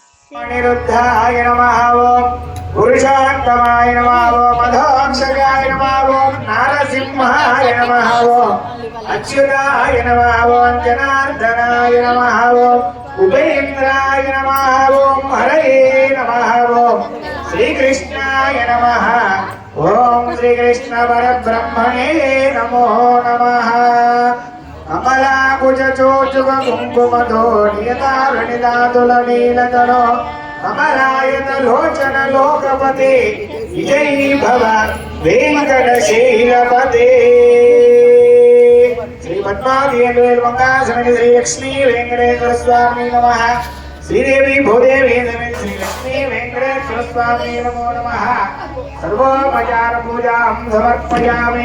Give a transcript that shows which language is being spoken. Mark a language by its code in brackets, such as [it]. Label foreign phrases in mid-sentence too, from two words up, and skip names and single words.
[sa] अनिरुद्धाय नमः ओम पुरुषोत्तमाय नमः ओम मधोक्षजाय नमः ओम नारसिंहाय नमः ओम अच्युताय नमः ओम जनार्दनाय नमः ओम उपेन्द्राय नमः ओम हरये नमः ओम श्रीकृष्णाय नमः ओम श्रीकृष्ण परब्रह्मणे नमो नमः। कमलाकुचोचुक कुङ्कुमधो नियतारुणिदातुलनीलतनो कमलायत लोचन लोकपते విజయీ భవ వెంకటశైలపతే. శ్రీ పద్మావతి మంగాసమితి శ్రీ లక్ష్మీ వెంకటేశ్వర స్వామి నమః. శ్రీదేవి భూదేవి సమితి శ్రీ లక్ష్మీ వెంకటేశ్వర స్వామి నమో నమః. సర్వోపచార పూజాం సమర్పయామి.